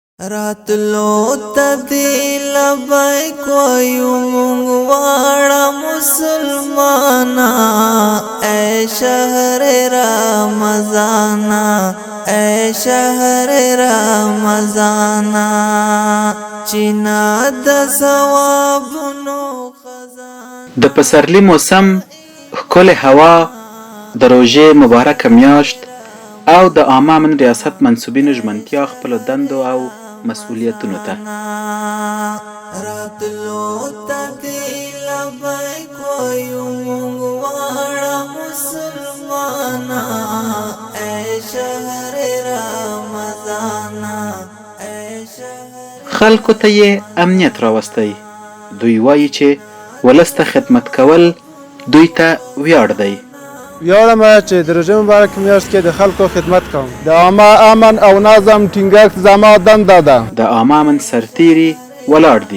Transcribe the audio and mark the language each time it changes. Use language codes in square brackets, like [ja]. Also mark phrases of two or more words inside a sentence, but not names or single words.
[ps] راتلو تدی لبیک ویو مونگ وارا مسلمانا اے شہر رمضانا اے شہر رمضانا چینا د ثوابونو خزان د پسرلی موسم ښکلې هوا د روژې مبارکه میاشت او د عامه امن ریاست منصوبینو ژمنتیا خپلو دندو او مسؤلیتونو ته راتلو تدی لبیک ویو مونگ وارا مسلمانا اے شہر رمضانا اے شہر خلکو ته یې امنیت راوستی. دوی وایي چې ولس ته خدمت کول دوی ته ویاړ دی. ویاړم چې د روژې مبارکې میاشت کې د خلکو خدمت کوم. د عامه امن او نظم ټینګښت زما دنده ده. د عامه امن سرتیري ولاړ دي.